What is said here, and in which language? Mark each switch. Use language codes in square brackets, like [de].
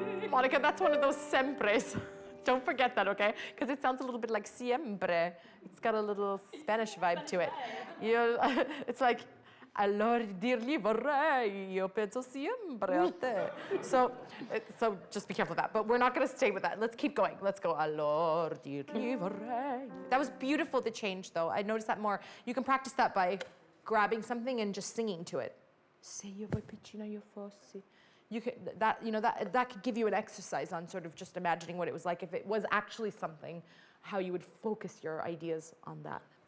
[en] Monica, that's one of those sempres. Don't forget that, okay? Because it sounds a little bit like siempre. It's got a little Spanish vibe to it. [it] It's like, allora dirgli vorrei, io penso sempre a te. [en] So just be careful of that. But we're not going to stay with that. Let's keep going. Let's go. Allora dirgli vorrei. That was beautiful, the change, though. I noticed that more. You can practice that by grabbing something and just singing to it. Se io voi piccina io fossi, you could, that could give you an exercise on sort of just imagining what it was like if it was actually something, how you would focus your ideas on that.